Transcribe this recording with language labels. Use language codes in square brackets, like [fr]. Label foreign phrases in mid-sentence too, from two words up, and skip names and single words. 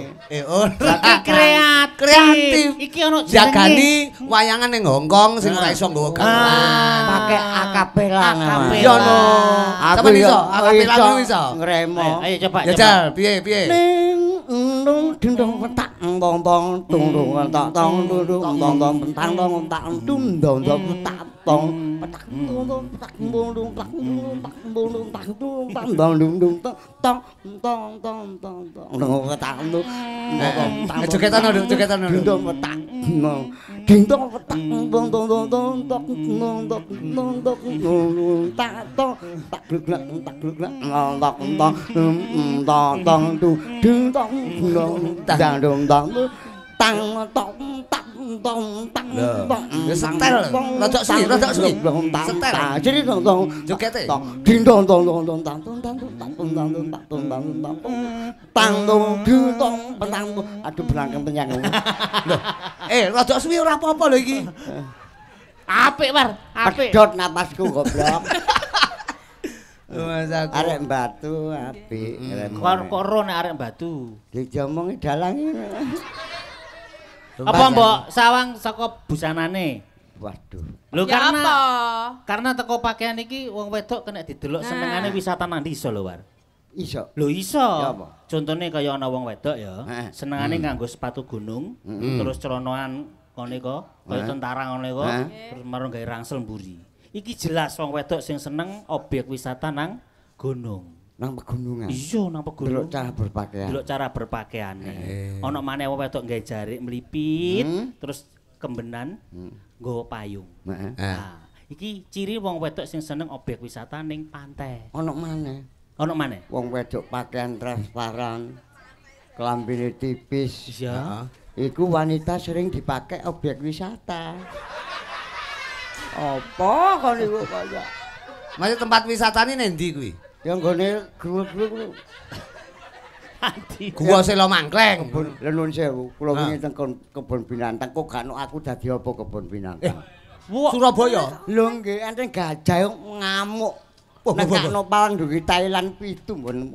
[jv] Iki kreatif. Iki ono jagani wayangan ning Hongkong sing ora iso nggawa gamelan. [id] Pakai akapela. Akapela. [jv] Yo no. Sampe iso, akapela iso. Ngremo. Ayo coba. Jajal, piye? Ning ndung dindung petak bong bong tung dung tak tong dung bong bong pentang bong tak tung dong petak tong petak bong petak bong dung tak bong dung tak tung bong dung dung tong petak dung Jogetan lho, jogetan lho. dindung petak dindung petak bong dong tak tong tak glek tong ding tong dang dong tang tong tang Ya setel, rada suwi. Setel. [id] Jadi dong [jv] Jogete. ding dong tang dong petang aduh belangkang penyang. Loh, rada suwi ora apa-apa lho iki. Apik, War. Apik. Pedot napasku goblok. Mas aku. Arek Batu apik. Kok ro nek arek Batu. Dijomongi dalang. Apa mbok sawang saka busanane? Waduh. Lho Ya karena apa? karena teko pakaian iki wong wedok kena didelok senengane wisata nang ndi iso lho, War. Iso. Lho iso. Ya apa? Contone kaya ana wong wedok ya, Heeh. senengane nganggo sepatu gunung, terus celonoan ngene kok, kaya tentara ngene kok, terus marung gawe rangsel mburi. Iki jelas wong wedok sing seneng [id] objek wisata [jv] nang gunung. Nang pegunungan. Iya nang pegunung. [id] Delok cara berpakaian. [jv] Delok cara berpakaiane. Ana maneh wong wedok nggawe jarik mlipit, terus kembenan nggawa payung. Heeh. Nah, iki ciri wong wedok sing seneng [id] objek wisata [jv] ning pantai. Ono maneh. Ono maneh? Wong wedok pakaian transparan, kelambine tipis. Iya. [id] Iku wanita sering dipakai objek wisata. [jv] Apa kon iku kaya? Mas tempat wisatane nendi kuwi? Ya nggone gruk-gruk. Adi. Gua Selo Mangkleng. Kebun Lenun Sewu. Kula wingi teng kebun binatang kok gak ono aku dadi apa kebun binatang. Surabaya. Lho nggih enten gajah ngamuk. Nek no palang duwi Thailand pitu mbon